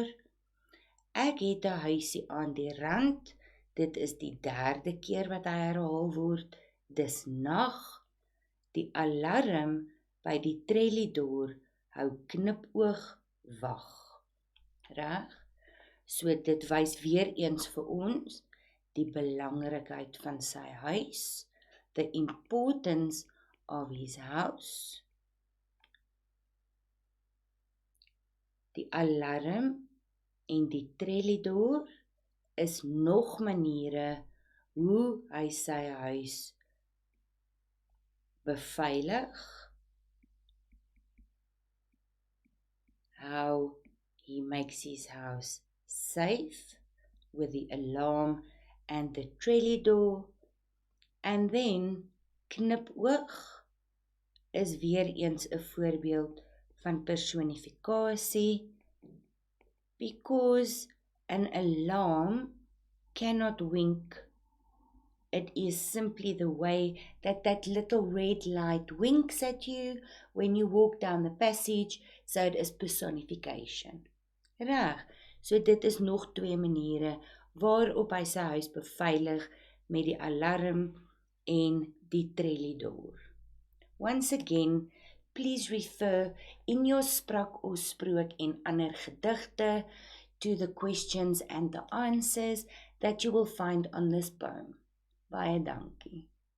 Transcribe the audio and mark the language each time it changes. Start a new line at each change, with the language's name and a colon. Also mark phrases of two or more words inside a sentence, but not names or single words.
Afrikaans: Ek het 'n huisie aan die rand, dit is die 3de keer wat hy herhaal word, dis nag, die alarm by die trelliedor hou knipoog wag. Reg? So dit wys weer eens vir ons die belangrikheid van sy huis,
English: the importance of his house.
Afrikaans: Die alarm en die trelliedor is nog maniere hoe hy sy huis beveilig,
English: how he makes his house safe with the alarm and the trelliedor, and then knipoog is weer eens 'n voorbeeld van personifikasie, because an alarm cannot wink. It is simply the way that that little red light winks at you when you walk down the passage, so it is personification.
Afrikaans: Reg, so dit is nog 2 maniere waarop hy sy huis beveilig met die alarm en die trelliedor.
English: Once again, please refer in your sprak of sprook en ander gedigte to the questions and the answers that you will find on this poem.
Afrikaans: Baie dankie.